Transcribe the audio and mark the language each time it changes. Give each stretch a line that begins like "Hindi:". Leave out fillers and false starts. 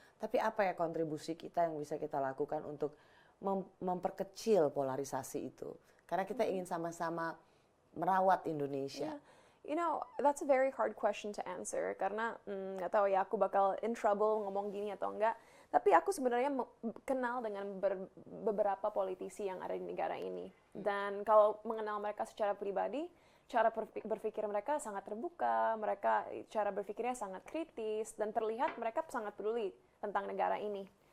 Indonesian: Tapi apa ya kontribusi kita yang bisa kita lakukan untuk memperkecil polarisasi itu? Karena kita ingin sama-sama merawat Indonesia.
English: Yeah. You know, that's a very hard question to answer.
Indonesian: Karena nggak tahu ya aku bakal
English: in trouble
Indonesian: ngomong gini atau enggak. Tapi aku sebenarnya kenal dengan beberapa politisi yang ada di negara ini. Dan kalau mengenal mereka secara pribadi, cara berpikir mereka sangat terbuka, mereka cara berpikirnya sangat kritis, dan terlihat mereka sangat peduli tentang negara ini.